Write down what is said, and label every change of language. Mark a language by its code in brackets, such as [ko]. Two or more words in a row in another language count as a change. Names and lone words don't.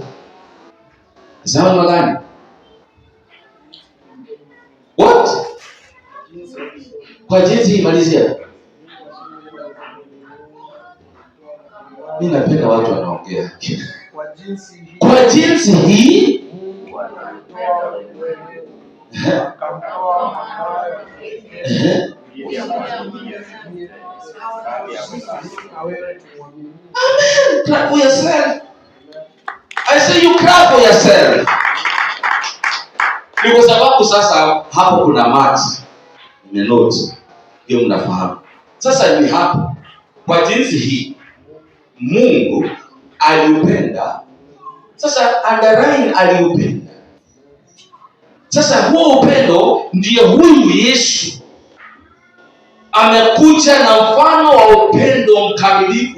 [sw] Sema gani? What? Kwa jinsi imalizia. Mimi napenda watu wanaongea. Kwa jinsi hii Amen. [en] Clap for yourself. I say you clap for yourself. [sw] Ni kwa sababu sasa hapo kuna max. Nimenote. Hiyo mnafahamu. Sasa ni hapo. Kwa jinsi hii Mungu aliupenda. Sasa underline aliupenda. Sasa huo upendo ndiye huyu Yesu amekuja na mfano wa upendo mkamilifu.